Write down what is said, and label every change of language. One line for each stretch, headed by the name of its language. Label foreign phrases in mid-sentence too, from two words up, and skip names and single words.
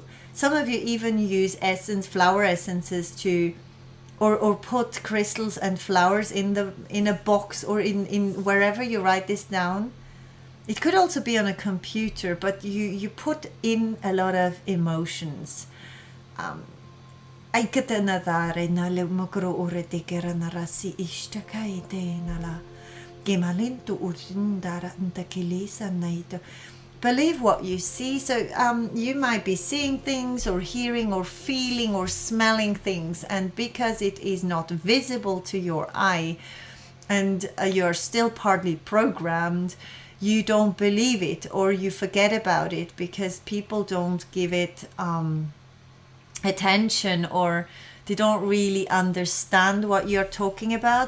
English: Some of you even use flower essences to, or put crystals and flowers in a box, or in wherever you write this down. It could also be on a computer, but you put in a lot of emotions. Ai kata na dhare na le makro ore te kera na rasi ishta kai te na la gemalintu urindara ntakilisa naito. Believe what you see. So you might be seeing things or hearing or feeling or smelling things, and because it is not visible to your eye, and you're still partly programmed, you don't believe it, or you forget about it because people don't give it attention, or they don't really understand what you're talking about.